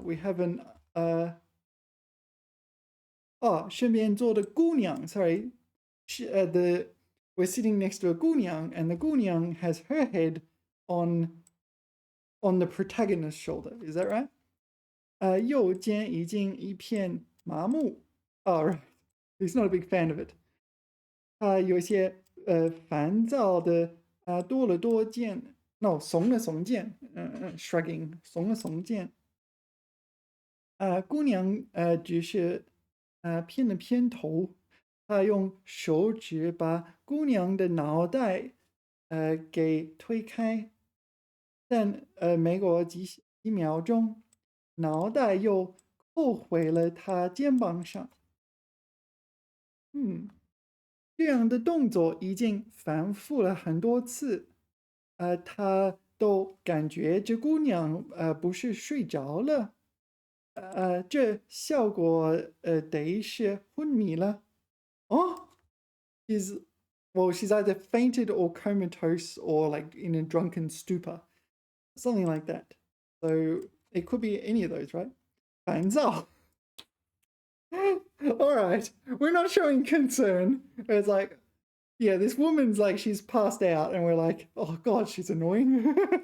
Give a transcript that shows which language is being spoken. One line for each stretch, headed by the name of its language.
English: We have an
Chinese: 身边坐的姑娘
English: sorry, we're sitting next to a 姑娘 and the 姑娘 has her head on the protagonist's shoulder. Is that right?
Chinese: 右肩已经一片麻木
English: right. He's not a big fan of it.
Chinese: 有些烦躁的多了多件 no 耸了耸肩shrugging 耸了耸肩姑娘只是偏了偏头，他用手指把姑娘的脑袋给推开，但没过几秒钟，脑袋又扣回了他肩膀上。这样的动作已经反复了很多次，他都感觉这姑娘不是睡着了，这效果得是昏迷了。
English: Oh, she's either fainted or comatose or like in a drunken stupor, something like that. So it could be any of those, right?
Chinese: 烦躁。
English: All right, we're not showing concern. It's like, yeah, this woman's like, she's passed out, and we're like, oh God, she's annoying.